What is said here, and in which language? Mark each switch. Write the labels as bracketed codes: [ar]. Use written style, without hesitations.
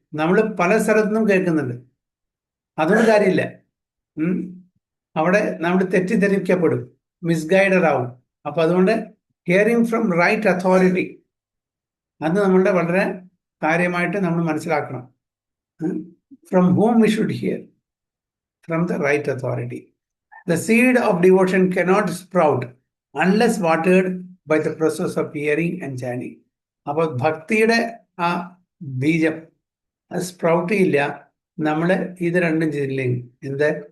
[ml] നമ്മൾ പല സ്ഥലത്തുനിന്നും കേൾക്കുന്നുണ്ട്, അതൊന്നും കാര്യമില്ല. അവിടെ നമ്മൾ തെറ്റിദ്ധരിക്കപ്പെടും, മിസ്ഗൈഡഡ് ആവും. അപ്പൊ അതുകൊണ്ട് [en] hearing from right authority, [ml] അത് നമ്മളുടെ വളരെ കാര്യമായിട്ട് നമ്മൾ മനസ്സിലാക്കണം. [en] From whom we should hear? From the right authority. The seed of devotion cannot sprout unless watered by the process of hearing and chanting. [ml] അപ്പോൾ ഭക്തിയുടെ ആ ബീജം അത് സ്പ്രൗട്ട് ചെയ്യില്ല നമ്മൾ ഇത് രണ്ടും ചെയ്തില്ലെങ്കിൽ. എന്ത്?